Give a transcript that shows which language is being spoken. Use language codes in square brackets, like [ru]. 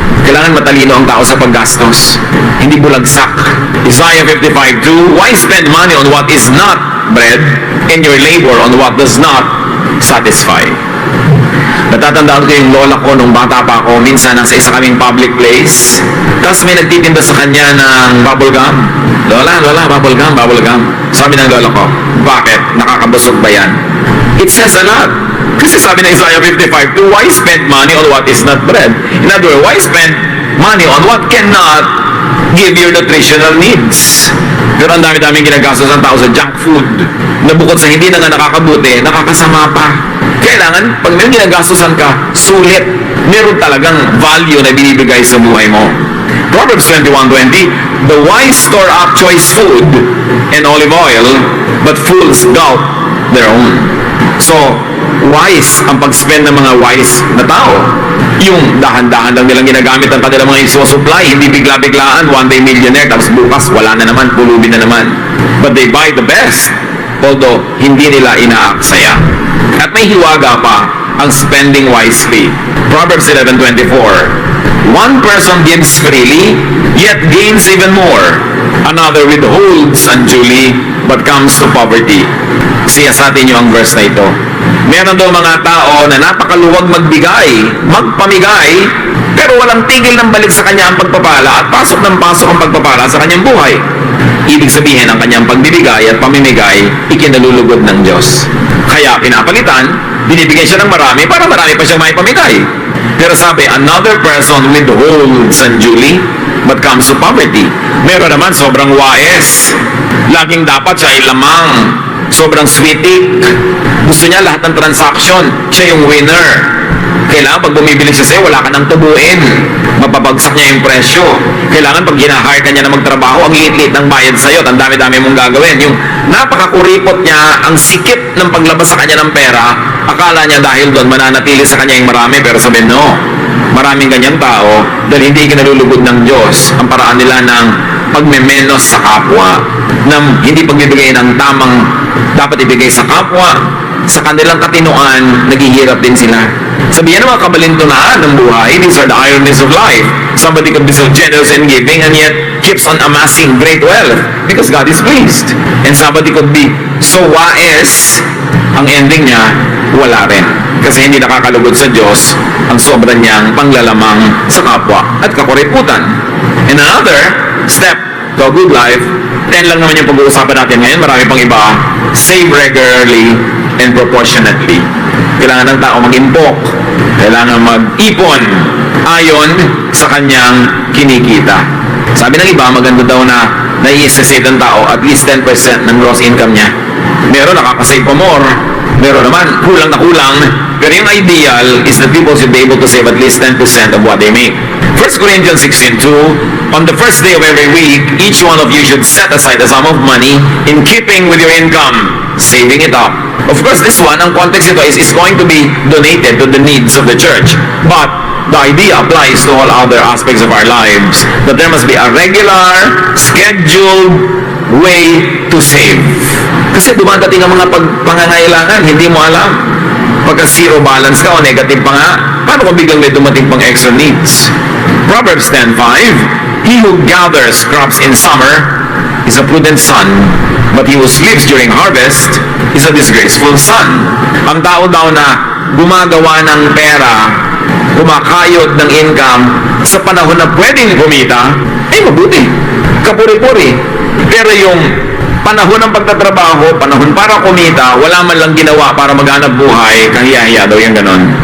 [tl] Kailangan matalino ang tao sa paggastos, hindi bulagsak. [en] Isaiah 55:2, why spend money on what is not bread and your labor on what does not satisfy? [tl] Natatandaan ko yung lola ko nung bata pa ako, minsan nasa isa kaming public place, tapos may nagtitinda sa kanya ng bubble gum. Lola, bubble gum. Sabi ng lola ko, bakit? Nakakabusog ba yan? [en] It says a lot. [tl] Kasi sabi ng [en] Isaiah 55:2, why spend money on what is not bread? In other words, why spend money on what cannot give your nutritional needs? [tl] Pero ang dami-daming ginagastos ng tao sa junk food na bukod sa hindi na nga nakakabuti, nakakasama pa. Kailangan, pag may ginagastosan ka, sulit. Meron talagang value na binibigay sa buhay mo. [en] Proverbs 21:20, the wise store up choice food and olive oil, but fools gulp their own. [tl] So, wise ang pag-spend ng mga wise na tao. Yung dahan-dahan lang nilang ginagamit ang kanilang mga isusupply, hindi bigla-biglaan, [en] one day millionaire, [tl] tapos bukas wala na naman, pulubi na naman. [en] But they buy the best, although [tl] hindi nila inaaksaya. At may hiwaga pa ang [en] spending wisely. Proverbs 11:24, one person gives freely, yet gains even more. Another withholds unduly, but comes to poverty. [tl] Siyasatin niyo ang verse na ito. Meron daw mga tao na napakaluwag magbigay, magpamigay, pero walang tigil ng balik sa kanya ang pagpapala at pasok ng pasok ang pagpapala sa kanyang buhay. Ibig sabihin, ang kanyang pagbibigay at pamimigay, ikinalulugod ng Diyos. Kaya pinapalitan, binibigay siya ng marami para marami pa siyang maipamigay. Pero sabi, [en] another person withholds unduly but comes to poverty. [tl] Meron naman sobrang wais. Laging dapat siya ay lamang. Sobrang sweetik. Gusto niya lahat ng transaction. Siya yung winner. Kailangan pag bumibili siya sa'yo, wala ka nang tubuin. Mapabagsak niya yung presyo. Kailangan pag ginahire ka niya na magtrabaho, ang liit-liit ng bayad sa'yo, at ang dami-dami mong gagawin. Yung napakakuripot niya, ang sikip ng paglabas sa kanya ng pera, akala niya dahil doon mananatili sa kanya yung marami, pero sabi, no. Maraming ganyang tao dahil hindi kinalulugod ng Diyos ang paraan nila ng pagmemenos sa kapwa, ng hindi pagbibigay ng tamang dapat ibigay sa kapwa. Sa kanilang katinuan, naghihirap din sila. Sabihin ng mga kabalintunaan ng buhay, [en] these are the ironies of life. Somebody could be so generous in giving and yet keeps on amassing great wealth because God is pleased. And somebody could be so wise, [tl] ang ending niya, wala rin. Kasi hindi nakakalugod sa Diyos ang sobra niyang panglalamang sa kapwa at kakuriputan. [en] And another step to a good life, [tl] 10 lang naman yung pag-uusapan natin ngayon, marami pang iba, [en] save regularly and proportionately. [tl] Kailangan ng tao mag-impok, kailangan mag-ipon ayon sa kanyang kinikita. Sabi ng iba, maganda daw na nai-save ng tao at least 10% ng gross income niya. Meron nakakasave pa more, meron naman kulang na kulang, pero yung [en] ideal is that people should be able to save at least 10% of what they make. 1 Corinthians 16:2, on the first day of every week, each one of you should set aside a sum of money in keeping with your income, saving it up. Of course, this one, [tl] ang context ito [en] is going to be donated to the needs of the church. But the idea applies to all other aspects of our lives, that there must be a regular, scheduled way to save. [tl] Kasi dumadating ang mga pangangailangan, hindi mo alam. Pagka zero balance ka o negative pa nga, paano kung biglang may dumating pang extra needs? [en] Proverbs 10:5, he who gathers crops in summer is a prudent son, but he who sleeps during harvest is a disgraceful son. [tl] Ang tao daw na gumagawa ng pera, kumakayod ng income sa panahon na pwedeng kumita, ay mabuti. Kapuri-puri. Pero yung panahon ng pagtatrabaho, panahon para kumita, wala man lang ginawa para maghanap buhay, kahiya-hiya daw yung ganon.